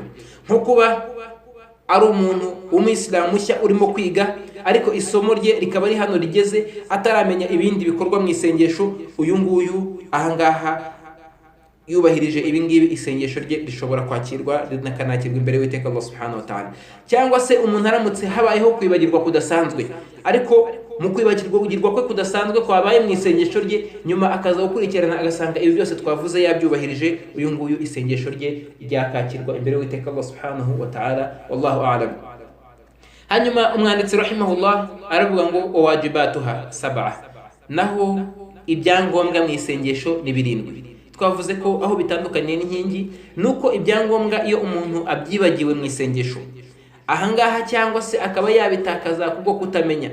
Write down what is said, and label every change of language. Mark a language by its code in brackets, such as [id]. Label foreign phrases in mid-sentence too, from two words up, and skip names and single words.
[rw] Nko kuba ari umuntu w'umuyisilamu mushya urimo kwiga, ariko isomo rye rikaba ari hano rigeze, ataramenya ibindi bikorwa mu isengesho, uyu nguyu ahangaha yubahirije ibi ngibi isengesho rye rishobora kwakirwa rinakanakirwa imbere y'Uwiteka [ar] الله سبحانه وتعالى. [rw] Cyangwa se umuntu aramutse habayeho kwibagirwa kudasanzwe, ariko mu kwibagirwa kwe kudasanzwe kwabaye mu isengesho rye, nyuma akaza gukurikirana agasanga ibi byose twavuze yabyubahirije, uyu nguyu isengesho rye ryakakirwa imbere y'Uwiteka [ar] الله سبحانه وتعالى. والله أعلم. [rw] Hanyuma umwanditsi rahimahullah aravuga ngo [ar] واجباتها سبع, [rw] naho ibyangombwa mu isengesho ni birindwi. Twavuze ko aho bitandukanye n'inkingi nuko ibyangombwa iyo umuntu abyibagiwe mu isengesho ahangaha, cyangwa se akaba yabitakaza kubwo kutamenya,